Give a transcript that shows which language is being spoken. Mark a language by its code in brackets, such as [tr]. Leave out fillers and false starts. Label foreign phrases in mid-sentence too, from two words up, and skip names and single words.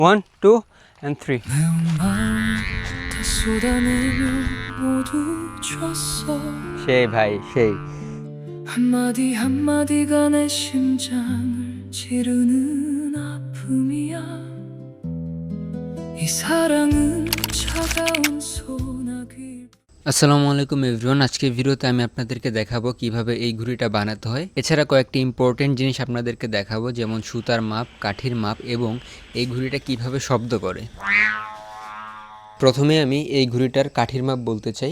[en] 1, 2, and 3. [bn] সেই ভাই সেই [ko] 한마디 한마디가 내 심장을 지르는 아픔이야 이 사랑은 차가운 소나기 [bn] আসসালামু আলাইকুম এভরিওয়ান। আজকের ভিডিওতে আমি আপনাদেরকে দেখাবো কিভাবে এই ঘুড়িটা বানাতে হয়। এছাড়া কয়েকটি ইম্পর্টেন্ট জিনিস আপনাদেরকে দেখাবো, যেমন সুতার মাপ, কাঠির মাপ এবং এই ঘুড়িটা কিভাবে শব্দ করে। প্রথমে আমি এই ঘুড়িটার কাঠির মাপ বলতে চাই।